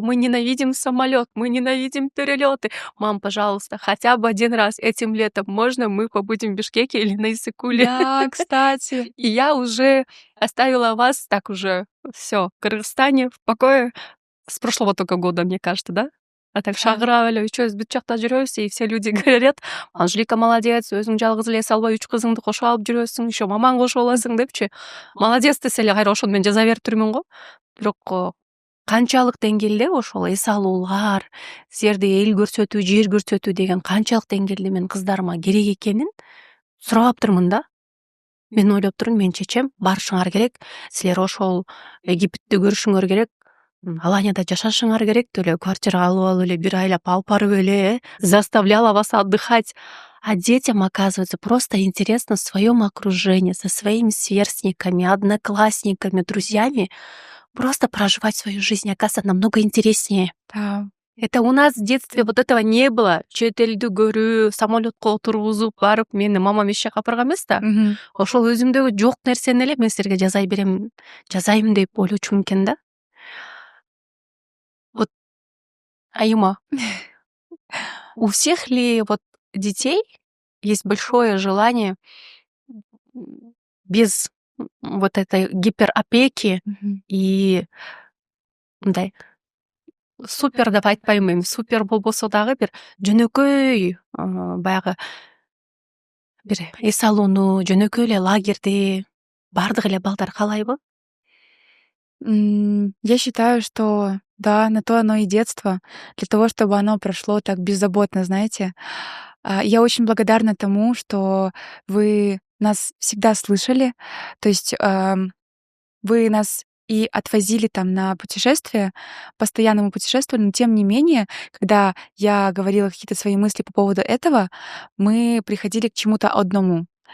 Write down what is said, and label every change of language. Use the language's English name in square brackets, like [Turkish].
[Russian] Мы ненавидим самолет, мы ненавидим перелеты. Мам, пожалуйста, хотя бы один раз этим летом можно мы побудем в Бишкеке или на Иссык-Куле?» Да, кстати. И я уже оставила вас так уже все в Кыргызстане в покое с прошлого только года, мне кажется, да? А так Да. [Kyrgyz] шагырап эле үчөөбүз бүт жакта жүрөбүз, и все люди говорят: «Анжелика молодец, өзүң жалгыз эле эс албай 3 кызыңды кошуп алып жүрөсүң, еще мамаң кошуп аласың» депчи. Молодец десе эле кайра ошону мен жаза берип жүрмүн го. Бирок канчалык деңгээлде ошол эс алуулар, силерди эл көрсөтүү, жер көрсөтүү деген канчалык деңгээлде мен кыздарыма керек экенин сурабаптырмын да. Мен ойлоп турмун, менин чечем: барышыңар керек, силер ошол Египетти көрүшүңөр керек, Аланияда жашашыңар керек деле, квартира алып алып эле, бир айлап алып барып эле, заставляла вас отдыхать. [Russian] А детям, оказывается, просто интересно в своем окружении, со своими сверстниками, одноклассниками, друзьями просто проживать свою жизнь, оказывается, намного интереснее. Да. Это у нас в детстве вот этого не было. [Kyrgyz] Чет элди көрүү, самолетко отургузуп барып, мени мамам эч жака апарган эмес да. Мгм. Ошол өзүмдөгү жок нерсени эле мен силерге жазайм деп ойлочумун экен да. [Russian] Вот, Аюма, у всех ли вот детей есть большое желание без вот этой гиперопеки Мгм. [Kyrgyz] и мындай супер деп айтпайм эми, супер болбосо дагы бир жөнөкөй баягы бир эс алууну, жөнөкөй эле лагерьди баардык эле балдар каалайбы? [Russian] Я считаю, что да, на то оно и детство, для того, чтобы оно прошло так беззаботно, знаете. Я очень благодарна тому, что вы нас всегда слышали. То есть, вы нас и отвозили там на путешествия, постоянно мы путешествовали, но тем не менее, когда я говорила какие-то свои мысли по поводу этого, мы приходили к чему-то одному.